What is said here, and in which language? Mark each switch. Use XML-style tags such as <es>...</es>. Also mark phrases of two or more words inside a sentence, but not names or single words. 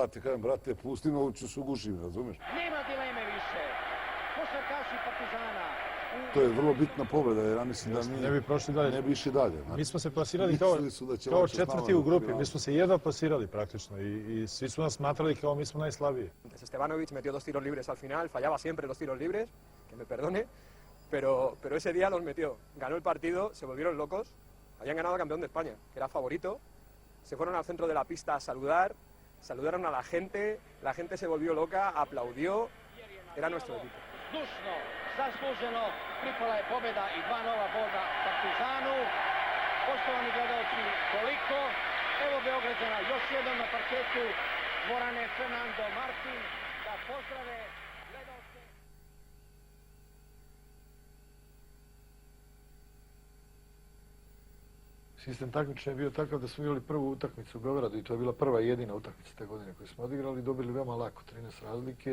<sr>I kažem, brate, pusti me, ovo ću se ugušim, razumeš? Nema dileme više. Košarkaši Partizana. To je vrlo bitna povreda, jer ja mislim da mi ne bi prošli dalje. Ne bi išli dalje. Znači, mi smo se plasirali kao četvrti u grupi, mi smo se jedva plasirali praktično i svi su nas smatrali kao mi smo najslabiji.</sr> <es>Stevanović metió 2 tiros libres al final, fallaba siempre los tiros libres, que me perdone, pero ese día los metió. Ganó el partido, se volvieron locos, habían ganado al campeón de España, que era favorito, se fueron al centro de la pista a saludar, saludaron a la gente se volvió loca, aplaudió, era nuestro equipo.</es> <sr>Zdušno, zasluženo, pripala je pobjeda i 2 nova boda Partizanu. Poštovani gledalci, toliko. Evo Beograđana još jednom na parketu dvorane Fernando Martin da pozdrave gledalce. sistem takmičenja je bio takav da smo igrali prvu utakmicu u Beogradu i to je bila prva i jedina utakmica te godine koju smo odigrali i dobili veoma lako, 13 razlike.</sr>